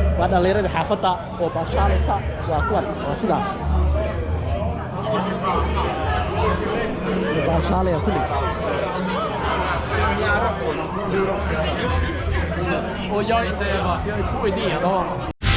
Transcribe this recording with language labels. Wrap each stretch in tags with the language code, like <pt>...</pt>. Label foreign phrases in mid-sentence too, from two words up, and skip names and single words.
<so>dhalinyarada xaafadda oo baashaalaysa waa kuwan waa sidaa baashaalaya kulli</so> <sv>Och jag säger bara, jag är på idé då.</sv>